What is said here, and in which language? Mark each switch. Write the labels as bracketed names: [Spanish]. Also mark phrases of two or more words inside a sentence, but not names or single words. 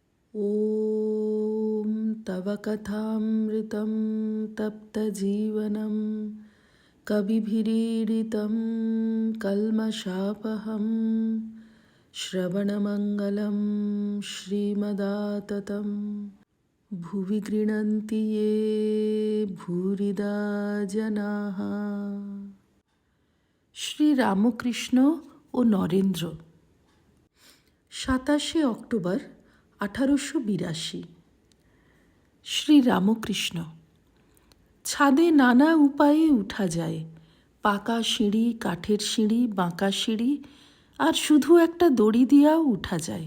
[Sanskrit] ॐ तव कथामृतं तप्तजीवनं कविभिरीडितं कल्मषापहं श्रवणमङ्गलं श्रीमदाततं भुवि गृह्णन्ति ये भूरिदा जनाः। [Bangla] শ্রী রামকৃষ্ণ ও নরেন্দ্র। 27শে অক্টোবর 1882। শ্রী রামকৃষ্ণ। ছাদে নানা উপায়ে উঠা যায়, পাকা সিঁড়ি, কাঠের সিঁড়ি, বাঁকা সিঁড়ি, আর শুধু একটা দড়ি দিয়াও উঠা যায়।